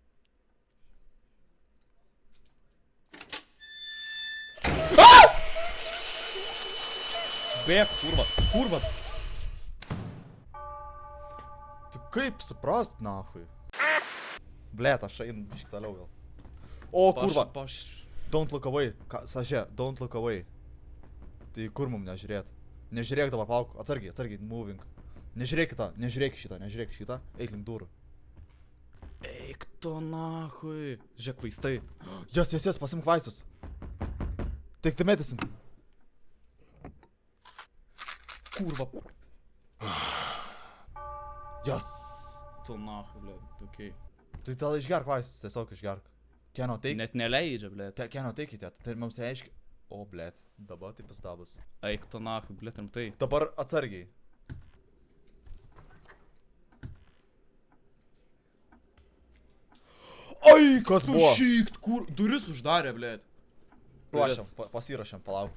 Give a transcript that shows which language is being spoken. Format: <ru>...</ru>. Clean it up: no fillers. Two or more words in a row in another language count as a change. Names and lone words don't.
<lt>Bėk, kurva. Tu kaip suprast, nahui? Blet, aš einu biškį toliau gal. O, kurva.</lt> <en>Don't look away. Sašė, don't look away.</en> <lt>Tai kur mum nežiūrėt? Nežiūrėk dabar, palauk. Atsargiai, moving. Nežiūrėk šitą. Eik link durų. Eik tu nahui. Žiūrėk, vaistai. Jas, pasimk vaistus.</lt> <en>Take the medicine.</en> <lt>Kurva. Jas. Tu nahui, ble, okei. Tai tada išgerk vaistus, tiesiog išgerk.</lt> <en>Cannot take.</en> <lt>Net neleidžia, ble.</lt> <en>Cannot take it,</en> <lt>tai mums reiškia. O, blet, dabar taip pastabus. Eik tu nahui, ble, rimtai. Dabar atsargiai. Ai, kas buvo? Šykt, kur? Duris uždarė, ble. Pasirašėm, palauk.</lt>